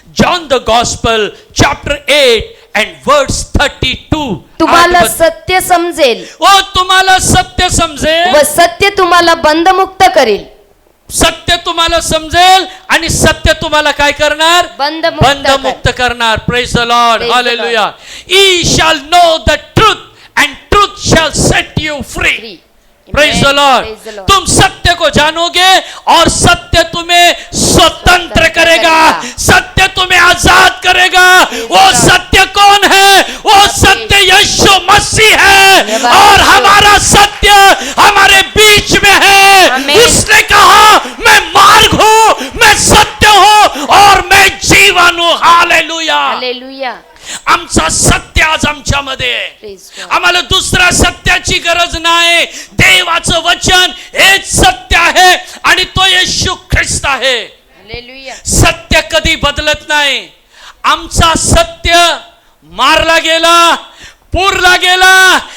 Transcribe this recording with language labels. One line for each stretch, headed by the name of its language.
English: John the gospel chapter 8 and verse 32.
Marathi: तुम्हाला सत्य समजेल ओ तुम्हाला सत्य समजेल, व सत्य तुम्हाला बंधमुक्त करेल. सत्य तुम्हाला समजेल आणि सत्य तुम्हाला काय करणार? बंधमुक्त बंधमुक्त करणार.
English: Praise the Lord. Praise the hallelujah. Ye shall know the truth and truth shall set you free. Free. Praise the Amen. Lord. Praise the Lord.
Hindi: तुम सत्य को जानोगे और सत्य तुम्हें स्वतंत्र करेगा, सत्य तुम्हें आजाद करेगा. वो सत्य कौन है? वो सत्य यीशु मसीह है और हमारा सत्य हमारे बीच में है. Amen. उसने कहा मैं मार्ग हूं, मैं सत्य हूं और मैं जीवन हूं. हालेलुया. Hallelujah.
Marathi: आमचा सत्य आज आमच्यामध्ये आहे.
English: Praise God.
Marathi: आम्हाला दुसऱ्या सत्याची गरज नाही. देवाचं वचन हेच सत्य आहे आणि तो येशू ख्रिस्त आहे. Hallelujah. सत्य कधी बदलत नाही. आमचा सत्य मारला गेला, पुरला गेला